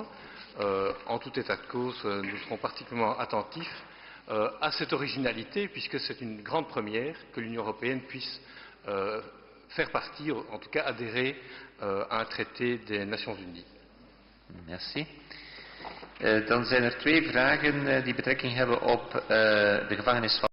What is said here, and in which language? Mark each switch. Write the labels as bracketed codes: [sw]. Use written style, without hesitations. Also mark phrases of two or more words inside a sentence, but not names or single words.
[fr] En tout état de cause, nous serons particulièrement attentifs à cette originalité, puisque c'est une grande première que l'Union européenne puisse faire partie, en tout cas adhérer à un traité des Nations Unies. Merci. [nl] Dan zijn er twee vragen die betrekking hebben op de gevangenis van